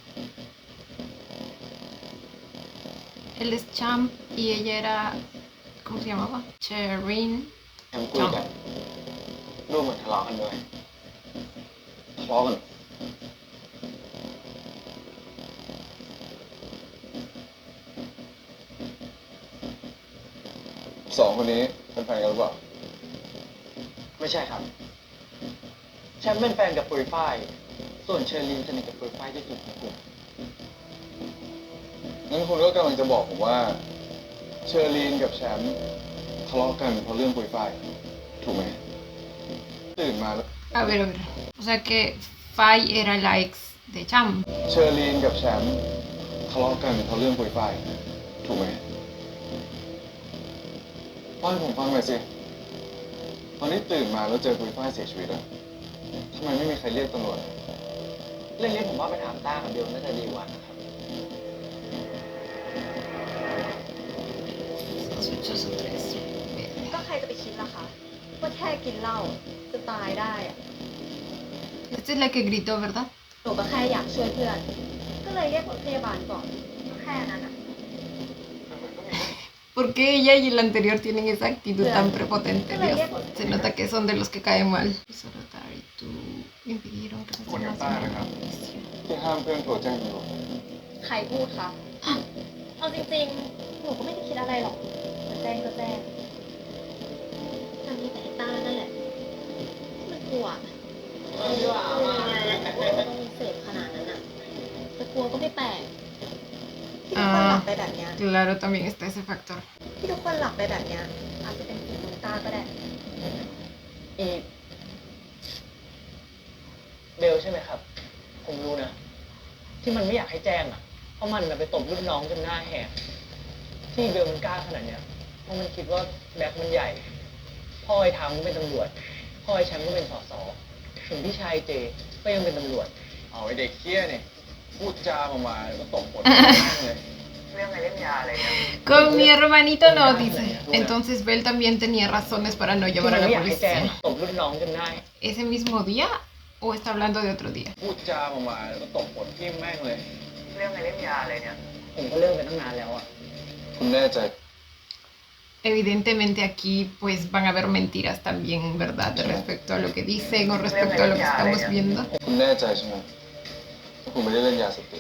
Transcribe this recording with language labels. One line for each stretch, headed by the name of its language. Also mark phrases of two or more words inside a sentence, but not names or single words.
Spanish: Él es Champ y ella era... ¿Cómo se llamaba? Cherin.
Thai: แชมป์คุยกันรูปเหมือนทะเลาะกันเลยทะเลาะกัน 2 คนนี้เป็นแฟนกันหรือเปล่า ไม่ใช่ครับ แชมป์เป็นแฟนกับปุยฝ้าย ส่วนเชอรีนสนิทกับปุยฝ้ายที่สุดในกลุ่ม งั้นคุณก็กำลังจะบอกผมว่า เชอรีนกับแชมป์ทะเลาะกันเพราะเรื่องปุยฝ้ายถูกไหมตื่นมาแล้ว
Spanish: A ver. O sea que Fai era la ex de Cham.
Thai: เชอรีนกับแชมป์ทะเลาะกันเพราะเรื่องปุยฝ้ายถูกไหมเล่าให้ผมฟังหน่อยสิตอนนี้ตื่นมาแล้วเจอปุยฝ้ายเสียชีวิตอะทำไมไม่มีใครเรียกตำรวจ เรื่องนี้ผมว่าไปถามต้ากับเบลน่าจะดีกว่านะครับ
Spanish: Sospechoso 3.
Thai: ก็ใครจะไปคิดล่ะคะว่าแค่กินเหล้าจะตายได้อะ
Spanish: Esta es la que gritó, ¿verdad?
Thai: หนูก็แค่อยากช่วยเพื่อน ก็เลยเรียกรถพยาบาลก่อนก็แค่นั้นอะ
Spanish: ¿Por qué ella y el anterior tienen esa actitud tan prepotente? Dios, se nota que son de los que caen mal. Sorotari, tú impidieron que se
Thai: คนกับ
Spanish: más
Thai: ต้านะครับ ที่ห้ามเพื่อนโทรแจ้งตำรวจ ใครพูดคะเอาจริงๆ หนูก็ไม่ได้คิดอะไรหรอกจะแจ้งก็แจ้งแต่มีแต่ไอ้ต้านั่นแหละที่มันกลัวต้องมีเสพขนาดนั้นอะจะกลัวก็ไม่แปลกที่ทุกคนหลับไปแบบเนี้ย
Spanish: Claro, también está ese factor.
Thai: ที่ทุกคนหลับไปแบบเนี้ยอาจจะเป็นฝีมือต้าก็ได้ เบลใช่ไหมครับ ผมรู้นะ ที่มันไม่อยากให้แจ้งอ่ะ เพราะมันน่ะไปตบรุ่นน้องจนหน้าแหกที่เบลมันกล้าขนาดเนี้ยเพราะมันคิดว่าแบ็คมันใหญ่ พ่อไอ้ทามก็เป็นตำรวจ พ่อไอ้แชมป์ก็เป็นสสส่วนพี่ชายเจก็ยังเป็นตำรวจ เอาไอเด็กเคี้ยเนี่ยพูดจามาแล้วก็ตบหมดเลย เรื่องอะไรเล่นยาอะไรเนี่ย
Spanish: Con mi hermanito no, dice. Entonces Bel también tenía razones para no
Thai: ที่
Spanish: llamar
Thai: มัน
Spanish: a
Thai: ไม่
Spanish: la
Thai: อยากให้แจ้ง
Spanish: policía.
Thai: ตบรุ่นน้องจนหน้า
Spanish: ¿Ese mismo día o está hablando de otro día?
Thai: พูดจามาแล้วก็ตบหมดที่แม่งเลย เรื่องอะไรเล่นยาอะไรเนี่ย ผมก็เลิกไปตั้งนานแล้วอ่ะ คุณแน่ใจ
Spanish: Evidentemente aquí pues van a haber mentiras también, ¿verdad? Respecto a lo que dicen o respecto a lo que estamos viendo.
Thai: คุณแน่ใจใช่ไหมว่าคุณไม่ได้เล่นยาเสพติด